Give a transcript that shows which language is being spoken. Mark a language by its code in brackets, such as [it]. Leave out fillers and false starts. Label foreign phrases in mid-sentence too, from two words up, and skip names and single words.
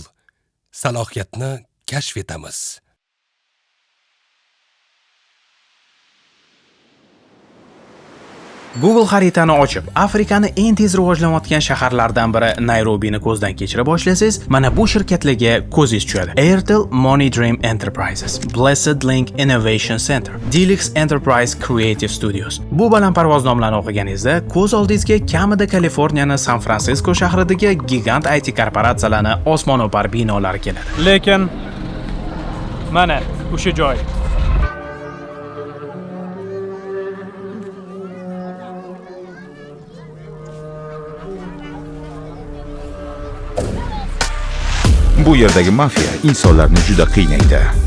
[uz] Salohiyatni kashf etamiz. Google xaritani ochib, Afrikani eng tez rivojlanayotgan shaharlardan biri Nayrobini ko'zdan kechira boshlasangiz, mana bu shirkatlarga ko'zingiz tushadi. Airtel Money Dream Enterprises, Blessed Link Innovation Center, Delix Enterprise Creative Studios. Bu balandparvoz nomlarni o'qiganingizda ko'z oldingizga kamida Kaliforniyaning San Fransisko shahridagi gigant IT korporatsiyalarning osmono'par binolari keladi. Lekin mana o'sha joy. Bu yerdagi mafiya insonlarni juda qiynaydi.